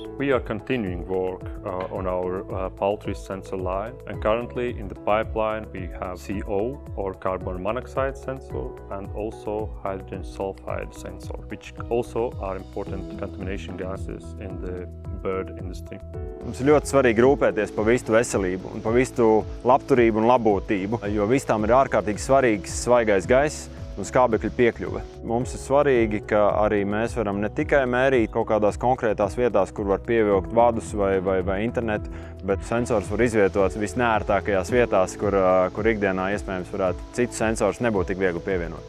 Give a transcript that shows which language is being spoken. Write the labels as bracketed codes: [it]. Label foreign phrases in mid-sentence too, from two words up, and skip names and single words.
[en] We are continuing work on our poultry sensor line, and currently in the pipeline we have CO or carbon monoxide sensor and also hydrogen sulfide sensor, which also are important contamination gases in the bird industry. [lv] Mums ir ļoti svarīgi rūpēties par vistu veselību un par vistu labturību un labotību, jo vistām ir ārkārtīgi svarīgs svaigais gaiss un skābekļu piekļuve. Mums ir svarīgi, ka arī mēs varam ne tikai mērīt kaut kādās konkrētās vietās, kur var pievilkt vadus vai internetu, bet sensors var izvietot visneērtākajās vietās, kur ikdienā iespējams varētu citus sensors nebūt tik viegli pievienot.